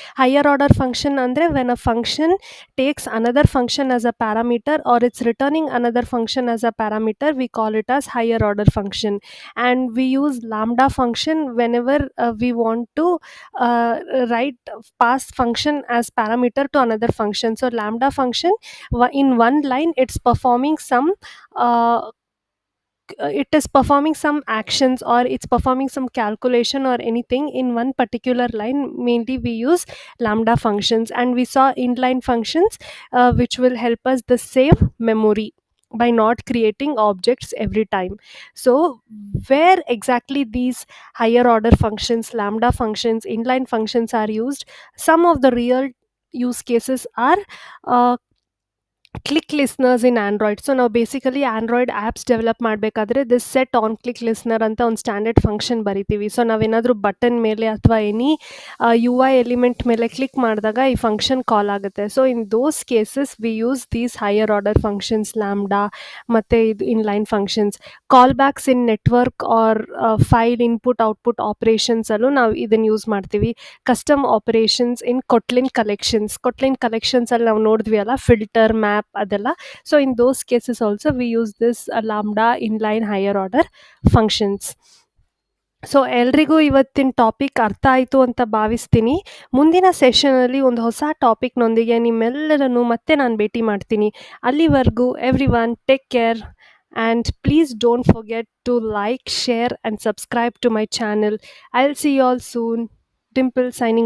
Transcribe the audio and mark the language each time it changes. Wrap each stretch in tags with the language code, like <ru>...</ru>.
<en>Higher order function ಅಂದರೆ when a function takes another function as a parameter or it's returning another function as a parameter, we call it as higher order function. And we use lambda function whenever we want to write pass function as parameter to another function. So lambda function, in one line it's performing some uh, it is performing some actions or it's performing some calculation or anything in one particular line. Mainly we use lambda functions, and we saw inline functions which will help us the save memory by not creating objects every time. So where exactly these higher order functions, lambda functions, inline functions are used? Some of the real use cases are uh, click listeners in Android.</en> <kn>So ನಾವು basically Android apps develop ಮಾಡಬೇಕಾದ್ರೆ this set on click listener ಅಂತ ಒಂದು standard function ಬರಿತೀವಿ. So ನಾವೇನಾದರೂ button ಮೇಲೆ ಅಥವಾ any you I element ಮೇಲೆ click ಮಾಡಿದಾಗ ಈ ಫಂಕ್ಷನ್ ಕಾಲ್ ಆಗುತ್ತೆ.</kn> <en>So in those cases we use these higher order functions, lambda ಮತ್ತು ಇದು inline functions. Callbacks in network or file input output</en> <kn>ಆಪ್ರೇಷನ್ಸಲ್ಲೂ ನಾವು ಇದನ್ನು ಯೂಸ್ ಮಾಡ್ತೀವಿ. ಕಸ್ಟಮ್ ಆಪರೇಷನ್ಸ್ ಇನ್ ಕೊಟ್ಲಿನ್ ಕಲೆಕ್ಷನ್ಸಲ್ಲಿ ನಾವು ನೋಡಿದ್ವಿ ಅಲ್ಲ, ಫಿಲ್ಟರ್, ಮ್ಯಾಪ್ ಅದೆಲ್ಲ.</kn> <en>So in those cases also we use this lambda inline higher order functions.</en> <kn>So ಎಲ್ರಿಗೂ ಇವತ್ತಿನ ಟಾಪಿಕ್ ಅರ್ಥ ಆಯಿತು ಅಂತ ಭಾವಿಸ್ತೀನಿ. ಮುಂದಿನ ಸೆಷನಲ್ಲಿ ಒಂದು ಹೊಸ ಟಾಪಿಕ್ನೊಂದಿಗೆ ನಿಮ್ಮೆಲ್ಲರನ್ನು ಮತ್ತೆ ನಾನು ಭೇಟಿ ಮಾಡ್ತೀನಿ.</kn> <en>ಅಲ್ಲಿವರೆಗೂ every one take care, and please don't forget to like, share and subscribe to my channel. I'll see you all soon. Dimple signing</en>